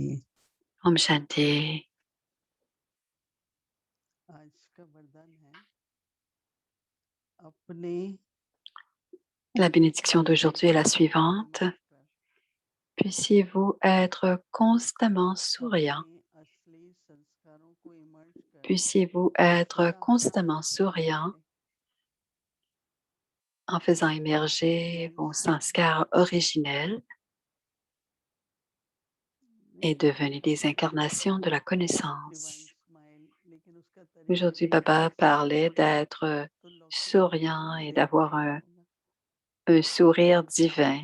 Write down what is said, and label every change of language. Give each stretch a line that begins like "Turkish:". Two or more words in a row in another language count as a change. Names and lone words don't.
Hindi: Om Shanti. आज का वरदान है अपने
French: La bénédiction d'aujourd'hui est la suivante. Puissiez-vous être constamment souriant.
Hindi: अपने असली संस्कारों को इमर्ज कर
French: Puissiez-vous être constamment souriant en faisant émerger vos sanskars originels et devenez des incarnations de la connaissance. Aujourd'hui, Baba parlait d'être souriant et d'avoir un sourire divin.